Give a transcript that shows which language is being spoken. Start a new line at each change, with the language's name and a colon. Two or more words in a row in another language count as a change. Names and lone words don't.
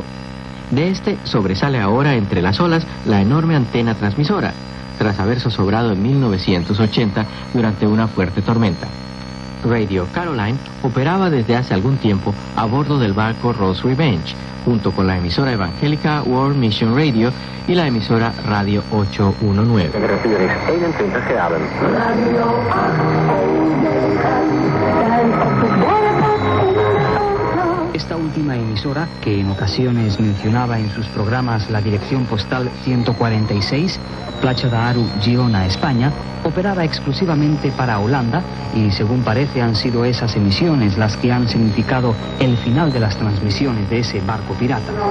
Spanish: De este sobresale ahora entre las olas la enorme antena transmisora, tras haber zozobrado en 1980 durante una fuerte tormenta. Radio Caroline operaba desde hace algún tiempo a bordo del barco Rose Revenge, junto con la emisora evangélica World Mission Radio y la emisora Radio 819.
Dutch: Temperatuur is 21 graden.
Spanish: Esta última emisora, que en ocasiones mencionaba en sus programas la dirección postal 146, Plaça d'Aro, Girona, España, operaba exclusivamente para Holanda y, según parece, han sido esas emisiones las que han significado el final de las transmisiones de ese barco pirata.